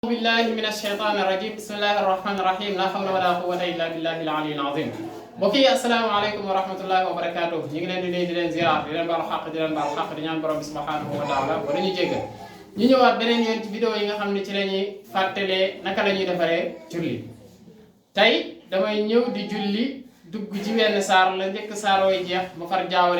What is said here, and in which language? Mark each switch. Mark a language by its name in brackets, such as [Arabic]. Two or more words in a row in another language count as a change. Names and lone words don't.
[Arabic] بالله من الشيطان الرجيم بسم الله الرحمن الرحيم لا حول ولا قوة إلا بالله العلي العظيم [Wolof] mbokk yi [Arabic] السلام عليكم ورحمة الله وبركاته [Wolof] ñu ngi leen di nuyu di leen ziar di leen baal xaq di leen baal xaq di ñaan borom bi [Arabic] سبحانه وتعالى [Wolof] ba dañu jéggal ñu ñëwaat beneen yoon ci vidéo yi nga xam ne ci la ñuy fàttalee naka la ñuy defaree julli tey damay ñëw di julli dugg ci benn saar la njëkk saar way jeex ma far jaawale